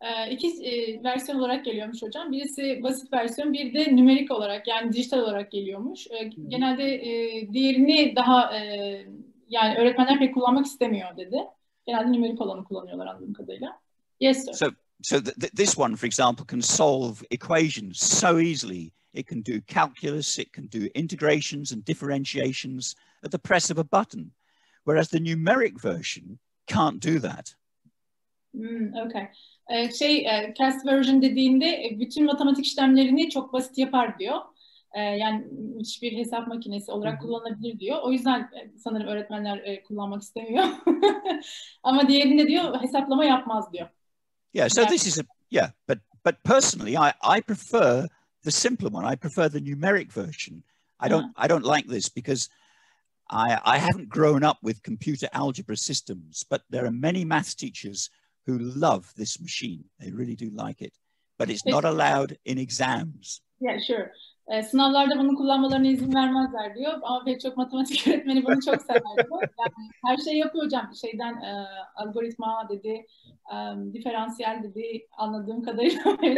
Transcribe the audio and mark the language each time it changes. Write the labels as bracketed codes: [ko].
[tr] İki versiyon olarak geliyormuş hocam. Birisi basit versiyon, bir de nümerik olarak yani dijital olarak geliyormuş. Genelde diğerini daha yani öğretmenler pek kullanmak istemiyor dedi. Genelde nümerik olanı kullanıyorlar anladığım kadarıyla. [en] Yes, sir. So this one, for example, can solve equations so easily. It can do calculus, it can do integrations and differentiations at the press of a button, whereas the numeric version can't do that. Okay. [tr] CAS version dediğinde bütün matematik işlemlerini çok basit yapar diyor. Yani hiçbir hesap makinesi olarak kullanılabilir diyor. O yüzden sanırım öğretmenler kullanmak istemiyor. Ama diğerinde diyor hesaplama yapmaz diyor. [en] Yeah, so this is but personally I prefer the simpler one. I prefer the numeric version. I don't like this because I haven't grown up with computer algebra systems, but there are many maths teachers who love this machine. They really do like it, but it's not allowed in exams. Yeah, sure. [tr] Sınavlarda bunu kullanmalarına izin vermezler diyor. Ama pek çok matematik öğretmeni bunu çok sever diyor. Yani her şey yapıyor hocam. Algoritma dedi, diferansiyel dedi anladığım kadarıyla.